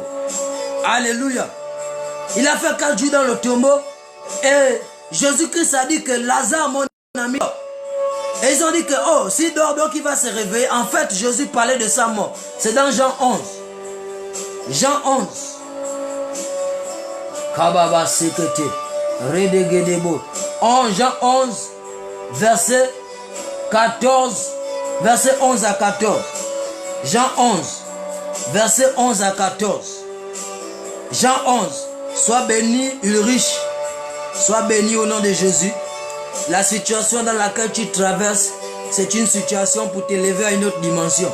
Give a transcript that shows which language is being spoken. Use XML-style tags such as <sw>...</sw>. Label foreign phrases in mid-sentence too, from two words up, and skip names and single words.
<fr>Alléluia. Il a fait 4 jours dans le tombeau. Et Jésus-Christ a dit que Lazare, mon ami, et ils ont dit que, oh, s'il dort, donc il va se réveiller. En fait, Jésus parlait de sa mort. C'est dans Jean 11. Jean 11. Kababa sekete. Redegedebo. Jean 11, verset 14. Verset 11 à 14. Jean 11. Verset 11 à 14. Jean 11. Sois béni, Ulrich. Sois béni au nom de Jésus. La situation dans laquelle tu traverses, c'est une situation pour t'élever à une autre dimension.</fr>